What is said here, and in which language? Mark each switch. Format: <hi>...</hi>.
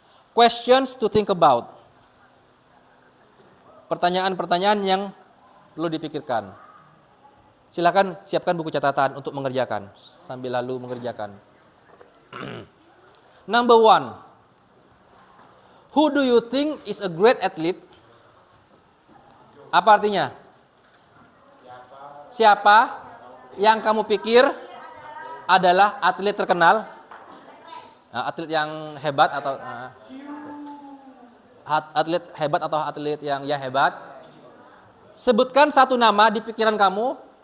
<en>Questions to think about.</en> <id>Pertanyaan-pertanyaan yang perlu dipikirkan. Silakan siapkan buku catatan untuk mengerjakan sambil lalu mengerjakan.</id> <en>Number 1. Who do you think is a great athlete?</en> <id>Apa artinya? Siapa yang kamu pikir adalah atlet terkenal? Atlet yang hebat atau atlet hebat atau atlet yang hebat? Sebutkan satu nama di pikiran kamu.</id>